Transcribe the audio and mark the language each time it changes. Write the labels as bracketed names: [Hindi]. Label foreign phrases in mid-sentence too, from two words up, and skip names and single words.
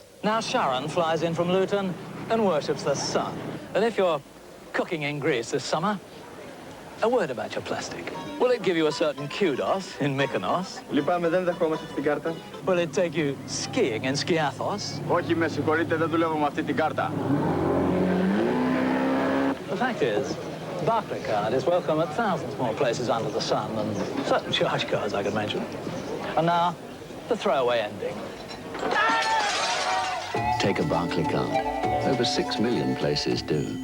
[English] Now Sharon flies in from Luton and worships the sun. And if you're cooking in Greece this summer, a word about your plastic. Will it give you a certain kudos in Mykonos? [Greek] Λυπάμαι, δεν δεχόμαστε την κάρτα. [English] Will it take you skiing in Skiathos? [Greek] Όχι, με συγχωρείτε, δεν δουλεύω με αυτή την κάρτα. [English] The fact is, Barclaycard is welcome at thousands more places under the sun than certain charge cards I could mention. And now, the throwaway ending. Take a Barclaycard. Over 6 million places do.